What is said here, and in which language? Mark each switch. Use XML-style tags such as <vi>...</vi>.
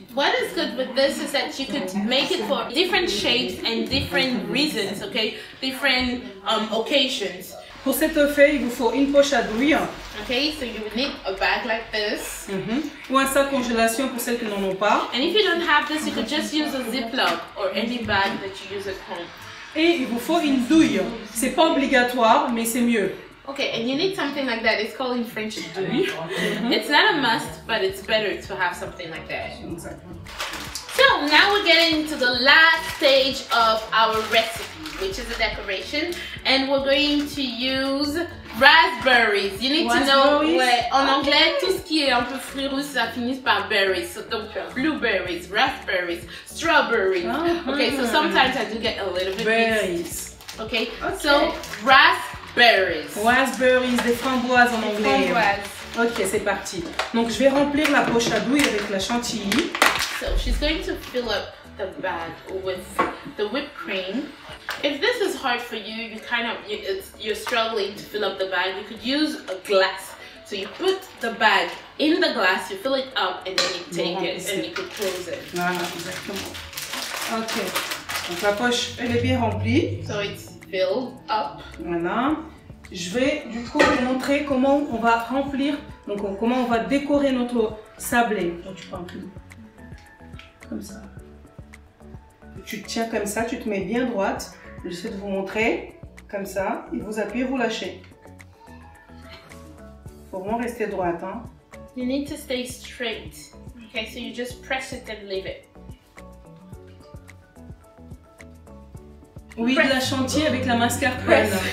<en>What is good with this is that you could make it for different shapes and different reasons, okay? Different occasions.</en> <fr>Pour cet effet, il vous faut une poche à douille.</fr> <en>Okay, so you would need a bag like this.</en> <fr>Ou un sac congélation pour celles qui n'en ont pas.</fr> <en>And if you don't have this, you could just use a Ziploc or any bag that you use at home.</en> <fr>Et il vous faut une douille. C'est pas obligatoire, mais c'est mieux.</fr> <en>Okay, and you need something like that. It's called in French douille. It's not a must, but it's better to have something like that. So now we're getting to the last stage of our recipe, which is the decoration. And we're going to use Raspberries. You need to know, Raspberries.</en> <fr>en anglais, tout ce qui est un peu fruits rouges, ça finit par berries.</fr> <en>So, donc, blueberries, raspberries, strawberries. Okay, so sometimes I do get a little bit Berries. Okay, so raspberries.</en> <fr>Raspberries, des framboises en anglais. Framboises. Ok, c'est parti. Donc, je vais remplir la poche à douille avec la chantilly.</fr> <en>So she's going to fill up the bag with the whipped cream. If this is hard for you, you're struggling to fill up the bag, you could use a glass. So you put the bag in the glass, you fill it up, and then you take it and you could close it.</en> <fr>Voilà, exactement. Ok. Donc la poche, elle est bien remplie.</fr> <en>So it's filled up.</en> <fr>Voilà. Je vais du coup vous montrer comment on va remplir, donc comment on va décorer notre sablé. Donc tu prends un peu comme ça. Tu te tiens comme ça, tu te mets bien droite. J'essaie de vous montrer comme ça. Et vous appuyez, vous lâchez. Il faut vraiment rester droite. Hein.</fr> <en>You need to stay straight. Okay, so you just press it and leave it.</en> <fr>Oui, de la chantilly avec la mascarpone.</fr>